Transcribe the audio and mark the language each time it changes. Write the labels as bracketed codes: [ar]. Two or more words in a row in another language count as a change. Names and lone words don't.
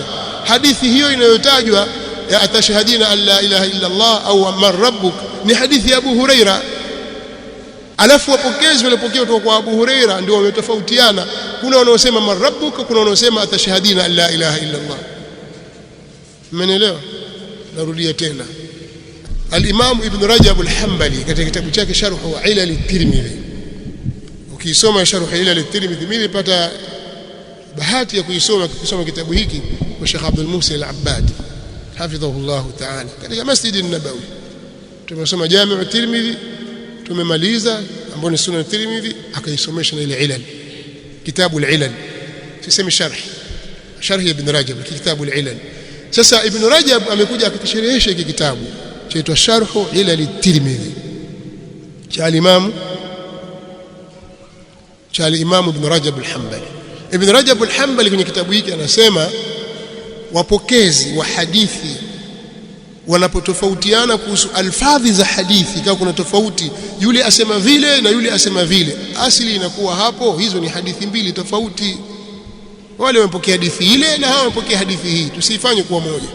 [sw] Hadithi hiyo inayotajwa ya [ar] أتشهدين أن لا إله إلا الله [sw] au [ar] من ربك [sw] ni hadithi ya Abu Huraira, alafu wapokezi walipokea kutoka kwa Abu Huraira ndio wametofautiana. Kuna wanaosema [ar] من ربك, [sw] kuna wanaosema [ar] أتشهدين أن لا إله إلا الله. [sw] Mmenielewa? Narudia tena, al-Imam Ibn Rajab al-Hanbali katika kitabu chake Sharh Ilal at-Tirmidhi, ukisoma Sharh Ilal at-Tirmidhi, mimi nilipata bahati ya kusoma kitabu hiki kwa Sheikh Abdul Muhsin al-Abbad [ar] حفظه الله تعالى [sw] katika Masjid an-Nabawi. Tumesoma Jami' at-Tirmidhi, tumemaliza ambao ni Sunan at-Tirmidhi, akaisomesha na ile ilal, kitabu al-Ilal, sisemi sharh Ibn Rajab, kitabu al-Ilal. Sasa Ibn Rajab amekuja akakisherehesha hiki kitabu chaitwa Sharh Ilal at-Tirmidhi cha al-Imam Ibn Rajab al-Hanbali. Ibn Rajab al-Hanbali kwenye kitabu hiki anasema wapokezi wa hadithi wanapotofautiana kuhusu alfadhi za hadithi, kama kuna tofauti, yule asema vile na yule asema vile, asili inakuwa hapo hizo ni hadithi mbili tofauti. Wale wamepokea hadithi ile na hao wamepokea hadithi hii, tusifanye kuwa moja.